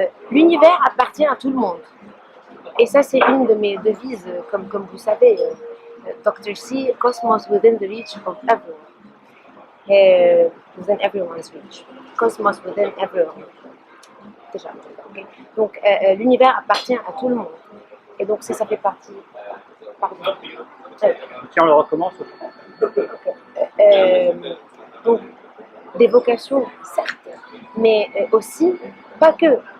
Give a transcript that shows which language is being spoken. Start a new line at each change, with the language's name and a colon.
French: L'univers appartient à tout le monde. Et ça, c'est une de mes devises, comme vous savez, Dr.
English: C, Cosmos within the reach of everyone. Within everyone's reach. Cosmos within everyone.
French: Déjà. Okay. Donc, l'univers appartient à tout le monde. Et donc, ça fait partie. Pardon. Tiens, on le recommence. Donc, des vocations, certes, mais aussi, pas que.